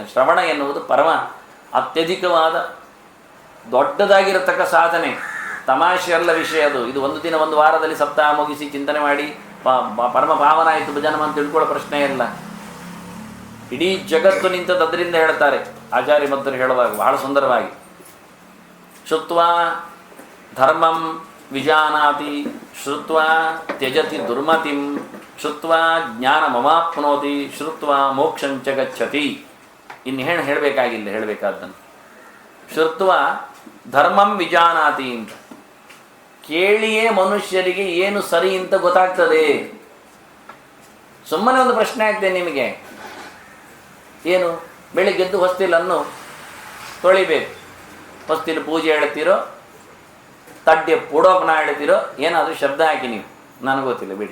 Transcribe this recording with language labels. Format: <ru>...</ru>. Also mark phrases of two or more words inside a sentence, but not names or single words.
<kn>ಶ್ರವಣ ಎನ್ನುವುದು ಪರಮ ಅತ್ಯಧಿಕವಾದ ದೊಡ್ಡದಾಗಿರತಕ್ಕ ಸಾಧನೆ, ತಮಾಷೆಯಲ್ಲ ವಿಷಯ ಅದು. ಇದು ಒಂದು ದಿನ ಒಂದು ವಾರದಲ್ಲಿ ಸಪ್ತಾಹ ಮುಗಿಸಿ ಚಿಂತನೆ ಮಾಡಿ ಪರಮ ಭಾವನ ಆಯಿತು ಭಜನಮ ಅಂತ ತಿಳ್ಕೊಳ್ಳೋ ಪ್ರಶ್ನೆ ಇಲ್ಲ. ಇಡೀ ಜಗತ್ತು ನಿಂತದ್ದು ಅದರಿಂದ ಹೇಳ್ತಾರೆ ಆಚಾರ್ಯ ಮಧ್ವರು ಹೇಳುವಾಗ ಬಹಳ ಸುಂದರವಾಗಿ.</kn> <sa>ಶ್ರುತ್ವಾ ಧರ್ಮಂ ವಿಜಾನಾತಿ ಶ್ರುತ್ವಾ ತ್ಯಜತಿ ದುರ್ಮತಿಂ ಶ್ರುತ್ವಾ ಜ್ಞಾನಮವಾಪ್ನೋತಿ ಶ್ರುತ್ವಾ ಮೋಕ್ಷಂಚ ಗಚ್ಚತಿ.</sa> <kn>ಇನ್ನು ಹೇಳಬೇಕಾಗಿಲ್ಲ, ಹೇಳಬೇಕಾದ್ದನ್ನು.</kn> <sa>ಶ್ರುತ್ವಾ ಧರ್ಮಂ ವಿಜಾನಾತಿ</sa> <kn>ಅಂತ ಕೇಳಿಯೇ ಮನುಷ್ಯರಿಗೆ ಏನು ಸರಿ ಅಂತ ಗೊತ್ತಾಗ್ತದೆ. ಸುಮ್ಮನೆ ಒಂದು ಪ್ರಶ್ನೆ ಆಗ್ತದೆ ನಿಮಗೆ, ಏನು ಬೆಳಿಗ್ಗೆದ್ದು ಹೊಸ್ತಿಲನ್ನು ತೊಳಿಬೇಕು, ಹೊಸ್ತಿಲು ಪೂಜೆ ಹೇಳ್ತೀರೋ</kn> <tcy>ತಡ್ಡೆ ಪುಡೋಪನ</tcy> <kn>ಹೇಳ್ತೀರೋ ಏನಾದರೂ ಶಬ್ದ ಹಾಕಿ ನೀವು, ನನಗೆ ಗೊತ್ತಿಲ್ಲ ಬಿಡಿ.</kn>